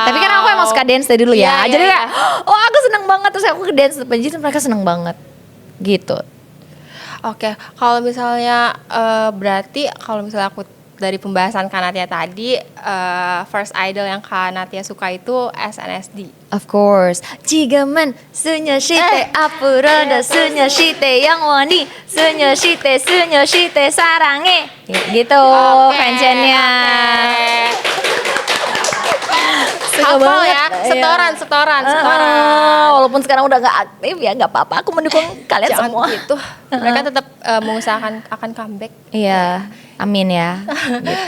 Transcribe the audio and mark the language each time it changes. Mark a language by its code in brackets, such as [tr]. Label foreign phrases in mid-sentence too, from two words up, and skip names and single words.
[id] Tapi kan aku emang suka dance dari dulu ya. Iya, Jadi iya, kayak, oh aku seneng banget, terus aku ke dance depan G, mereka seneng banget. Gitu. Oke, kalau misalnya berarti kalau misalnya aku dari pembahasan Kanatia tadi, [en] first idol [id] yang Kanatia suka itu SNSD. [en] Of course. [ko] 지금은 소녀시대 앞으로도 소녀시대 영원히 소녀시대 사랑해. [id] Gitu fansnya. Suka Hafal banget. ya, Iya. setoran. Walaupun sekarang udah gak aktif ya gak apa-apa, aku mendukung kalian Jangan semua. gitu. Mereka tetap mengusahakan akan comeback. Iya, amin ya. Gitu.